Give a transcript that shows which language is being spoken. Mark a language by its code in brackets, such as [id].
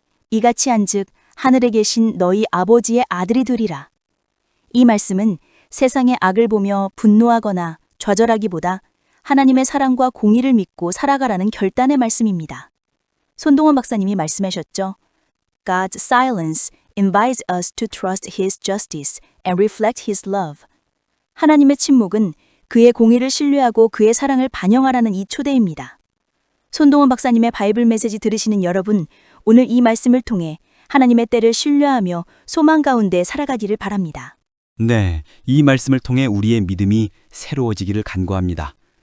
[ko] 이같이 한즉 하늘에 계신 너희 아버지의 아들이 되리라. 이 말씀은 세상의 악을 보며 분노하거나 좌절하기보다 하나님의 사랑과 공의를 믿고 살아가라는 결단의 말씀입니다. 손동원 박사님이 말씀하셨죠. [en] God's silence invites us to trust His justice and reflect His love. [ko] 하나님의 침묵은 그의 공의를 신뢰하고 그의 사랑을 반영하라는 이 초대입니다. 손동원 박사님의 바이블 메시지 들으시는 여러분, 오늘 이 말씀을 통해 하나님의 때를 신뢰하며 소망 가운데 살아가기를 바랍니다. 네, 이 말씀을 통해 우리의 믿음이 새로워지기를 간구합니다.